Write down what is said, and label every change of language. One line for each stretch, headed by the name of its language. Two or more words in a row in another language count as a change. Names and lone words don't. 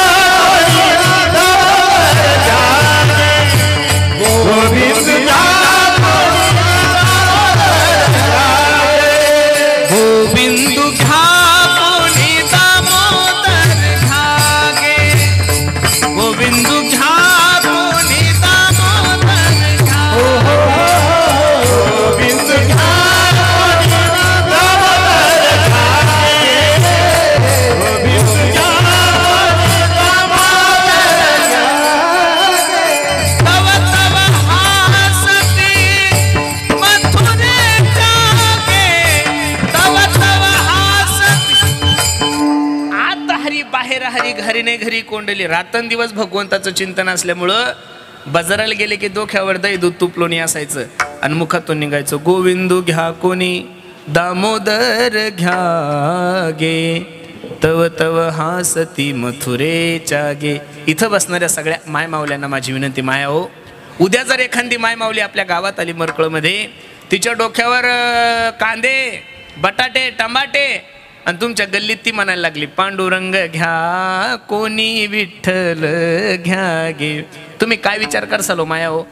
Marathi: गोविंद गोविंदू घ्या कोणी दामोदर घ्यागे, गोविंदू घ्या कोणी दामोदर घ्यागे, गोविंद घ्या दामोदर घ्यागे, गोविंद घ्या दामोदर घ्यागे. तव तव हासती मथुरे जागे, तव तव हासती. आता हरी बाहेर हरी, घरीने घरी कोंडली. रात्रंदिवस भगवंताचं चिंतन असल्यामुळं बाजाराला गेले की डोक्यावर दही दूध तूप लोणी असायचं आणि मुखातून निघायचं गोविंदू घ्या कोणी दामोदर घ्यागे, तव तव हासती मथुरेच्या गे. इथं बसणाऱ्या सगळ्या माय माऊल्यांना माझी विनंती, माया हो, उद्या जर एखादी माय माऊली आपल्या गावात आली मरकळमध्ये, तिच्या डोक्यावर कांदे बटाटे टमाटे आणि तुमच्या गल्लीत ती म्हणायला लागली पांडुरंग घ्या कोणी विठ्ठल घ्या गे, तुम्ही काय विचार करसाल हो माया हो?